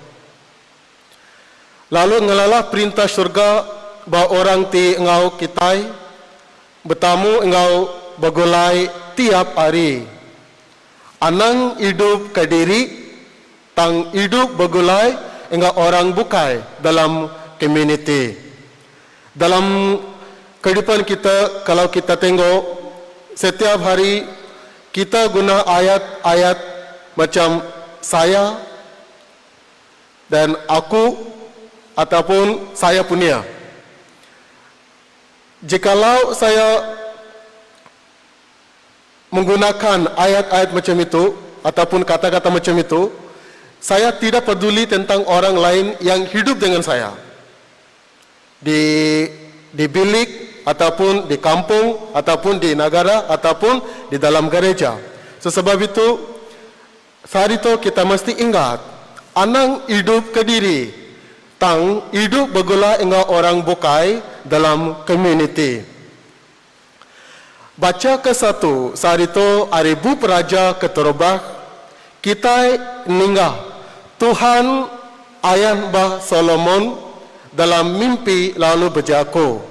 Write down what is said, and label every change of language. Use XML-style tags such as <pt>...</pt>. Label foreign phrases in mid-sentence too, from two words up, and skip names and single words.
<iba>Lalu ngelalah perintah syurga ba orang ti engau kitai bertamu engau bagulai tiap hari. Anang hidup kadiri tang hidup bagulai engau orang bukai dalam community.</iba> <ms>Dalam kehidupan kita, kalau kita tengok setiap hari kita guna ayat-ayat macam saya dan aku ataupun saya punya. Jikalau saya menggunakan ayat-ayat macam itu ataupun kata-kata macam itu, saya tidak peduli tentang orang lain yang hidup dengan saya di bilik ataupun di kampung ataupun di negara ataupun di dalam gereja.</ms> <iba>Sebab itu Sarito kita mesti ingat anang hidup kediri tang hidup begula engau orang bukai dalam community. Baca ke-1 Sarito Aribu Peraja Keterobah kita ninggah Tuhan ayah Bah Solomon dalam mimpi lalu berjaku.</iba>